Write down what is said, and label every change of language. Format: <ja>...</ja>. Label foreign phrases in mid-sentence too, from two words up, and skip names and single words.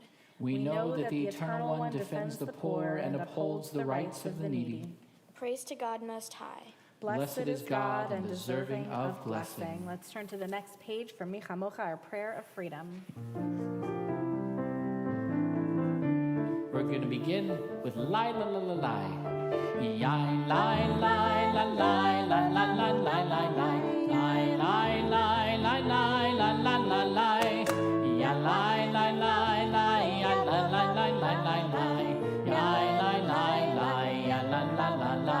<en>We know that the Eternal One defends the poor and upholds the rights of the needy. Praise to God Most High. Blessed is God and deserving of blessing. Let's turn to the next page for Mi Chamocha, our prayer of freedom. We're going to begin with Lai La La La Lai. Yai Lai Lai La Lai La La La Lai Lai Lai. Lai Lai Lai Lai Lai La La La Lai. Ya Lai Lai Lai Lai Ya La La Lai Lai Lai Lai. Yai Lai Lai Lai Ya La La La Lai.</en>